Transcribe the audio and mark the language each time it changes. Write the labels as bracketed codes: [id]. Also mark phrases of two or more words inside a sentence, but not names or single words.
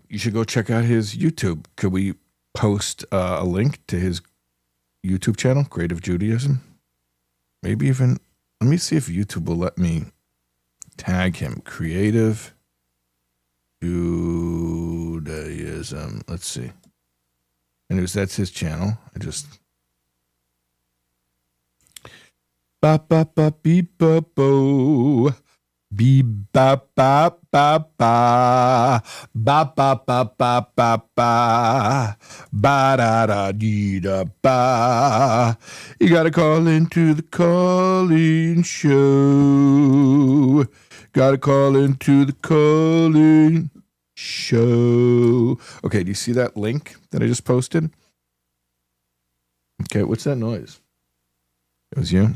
[en] You should go check out his YouTube. Could we post a link to his YouTube channel, Creative Judaism? Maybe even, let me see if YouTube will let me tag him. Creative Judaism. Let's see. Anyways, that's his channel. I just ba ba ba beep ba bo beep ba ba ba ba ba ba ba ba ba ba ba da da dee da ba. You gotta call into the calling show. Gotta call into the calling show. Okay, do you see that link that I just posted? Okay, what's that noise? It was you?